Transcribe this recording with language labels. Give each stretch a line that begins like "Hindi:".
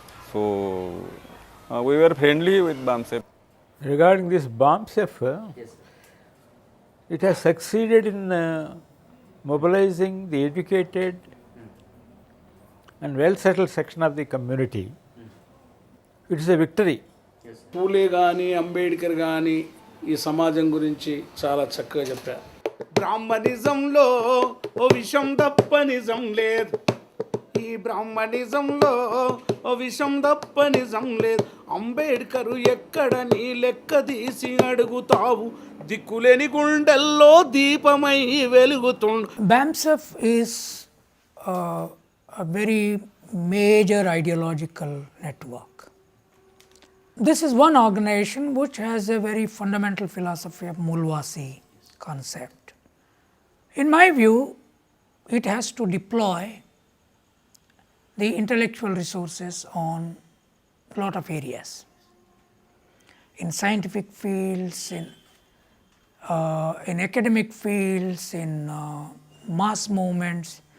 English: So we were friendly with BAMSEP. Regarding this BAMSEP, it has succeeded in mobilizing the educated and well-settled section of the community. It is a victory.
Telugu: పూలే కానీ అంబేద్కర్ కానీ ఈ సమాజం గురించి చాలా చక్కగా చెప్పారు. బ్రాహ్మణిజంలో ఓ విషం తప్ప నిజం లేదు, ఈ బ్రాహ్మణిజంలో ఓ విషం తప్ప నిజం లేదు. అంబేద్కరు ఎక్కడ నీ లెక్క తీసి అడుగుతావు, దిక్కులేని గుండెల్లో దీపమై వెలుగుతుండు.
English: BAMSEP is a very major ideological network. This is one organization which has a very fundamental philosophy of Mulwasi concept. In my view, it has to deploy the intellectual resources on a lot of areas, in scientific fields, in academic fields, in mass movements.